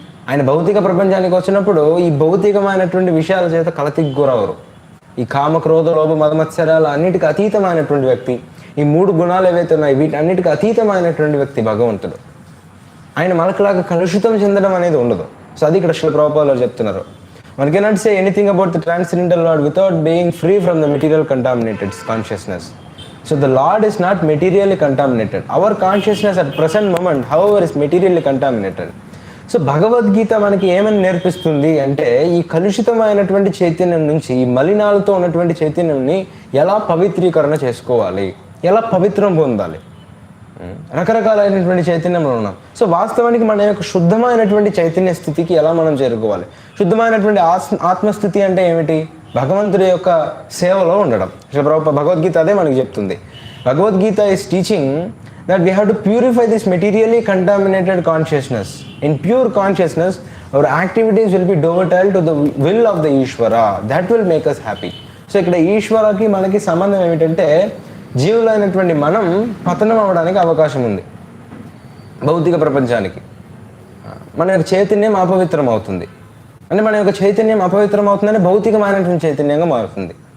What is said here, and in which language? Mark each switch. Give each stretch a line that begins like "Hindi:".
Telugu: ఆయన భౌతిక ప్రపంచానికి వచ్చినప్పుడు ఈ భౌతికమైనటువంటి విషయాల చేత కలతికి గురవరు. ఈ కామ, క్రోధ, లోభ, మదమత్సరాలు అన్నిటికీ అతీతమైనటువంటి వ్యక్తి. ఈ 3 గుణాలు ఏవైతే ఉన్నాయి వీటి అన్నిటికీ అతీతమైనటువంటి వ్యక్తి భగవంతుడు. ఆయన మనకులాగా కలుషితం చెందడం అనేది ఉండదు. సో అది ఇక్కడ శ్రీల ప్రభుపాదులు చెప్తున్నారు.
English: One cannot say anything about the transcendental Lord without being free from the material contaminated consciousness. So the Lord is not materially contaminated. Our consciousness at present moment, however, is materially contaminated.
Telugu: So Bhagavad Gita మనకి ఏమని నేర్పిస్తుంది అంటే, ఈ కలుషితమైనటువంటి చైతన్యం నుంచి, ఈ మలినాలతో ఉన్నటువంటి చైతన్యంని ఎలా పవిత్రీకరణ చేసుకోవాలి, ఎలా పవిత్రం పొందాలి. రకరకాలైనటువంటి చైతన్యంలో ఉన్నాం. సో వాస్తవానికి మన యొక్క శుద్ధమైనటువంటి చైతన్య స్థితికి ఎలా మనం చేరుకోవాలి? శుద్ధమైనటువంటి ఆత్మస్థితి అంటే ఏమిటి? భగవంతుడి యొక్క సేవలో ఉండడం. భగవద్గీత అదే మనకి చెప్తుంది.
English: Bhagavad Gita is teaching that we have to purify this materially contaminated consciousness. In pure consciousness, our activities will be devoted to the will of the Ishvara. That will make us happy.
Telugu: So ఇక్కడ ఈశ్వరకి మనకి సంబంధం ఏమిటంటే, జీవులైనటువంటి మనం పతనం అవ్వడానికి అవకాశం ఉంది. భౌతిక ప్రపంచానికి మన యొక్క చైతన్యం అపవిత్రం అవుతుంది. అంటే మన యొక్క చైతన్యం అపవిత్రం అవుతుందని భౌతికమైనటువంటి చైతన్యంగా మారుతుంది.